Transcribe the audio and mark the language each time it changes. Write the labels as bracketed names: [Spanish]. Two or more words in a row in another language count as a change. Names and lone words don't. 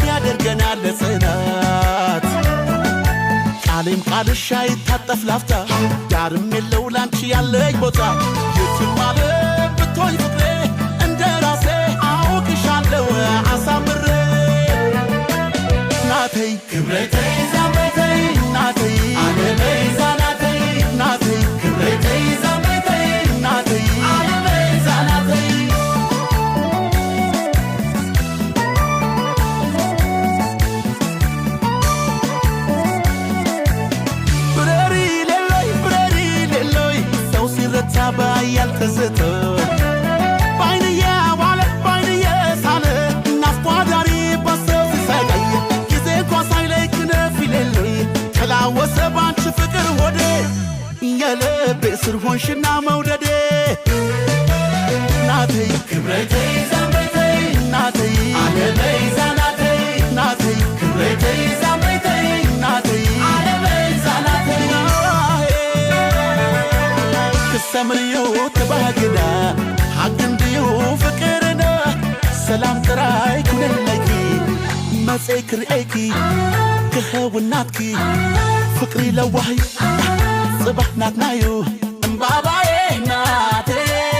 [Amharic] ያደርገናል ለጽናት ቃሌም ቃልሽ አይታጠፍ ላፍታ ዳርም የለው ላንቺ ያለኝ ቦታ የትም ዓለም ብትሆኝ ፍቅሬ እንደ ራሴ አውቅሻለሁ አሳምሬ [Tigrinya] ናተይ ክብረተይ ዛመተይ ናተይ አለበይ ዛናተይ ናተይ ክብረተይ ዛመተይ ናተይ [Amharic] ያልተዘተ ባይንየ ዋለ ባይንየ ሳለ ናፍቋዳሪ ባሰው ሲሰቃይ ጊዜ እንኳ ሳይለይ ክነፍ ይሌለይ ተላወሰ ባንቺ ፍቅር ሆዴ የልቤ ስር ሆንሽና መውደዴ [Tigrinya] ናተይ ክብረተይ ዛምበተይ ናተይ አለበይ ዛናተይ ናተይ ክብረተይ ዛምበተይ ናተይ አለበይ ዛናተይ ክሰምርዩ ተባግዳ ሐቅንድዩ ፍቅርና ሰላም ጥራይ ኩነለኪ መጽይ ክርኤኪ ክኸውናትኪ ፍቅሪ ለዋህይ ጽባሕ ናትናዩ እምባባዬ ናተይ